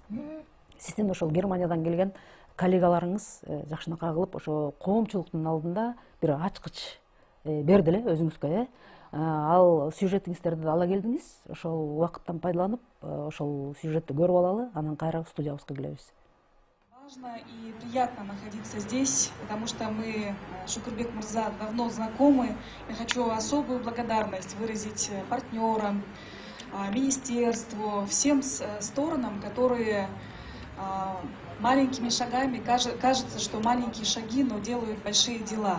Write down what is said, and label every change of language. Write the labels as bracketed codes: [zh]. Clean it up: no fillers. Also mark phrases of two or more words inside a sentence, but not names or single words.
[ky] Сиздин ошол Германиядан келген коллегаларыңыз жакшынакай кылып ошо коомчулуктун алдында бир ачкыч берди эле өзүңүзгө. Ал сюжетиңиздерди ала келдиңиз. Ошол убакыттан пайдаланып, ошол сюжетти көрүп алалы, анан кайра студиябызга келебиз. [ru] Важно и приятно находиться здесь, потому что мы, Шукурбек Мырза, давно знакомы. Я хочу особую благодарность выразить партнерам, министерству, всем сторонам, которые маленькими шагами, кажется, что маленькие шаги, но делают большие дела.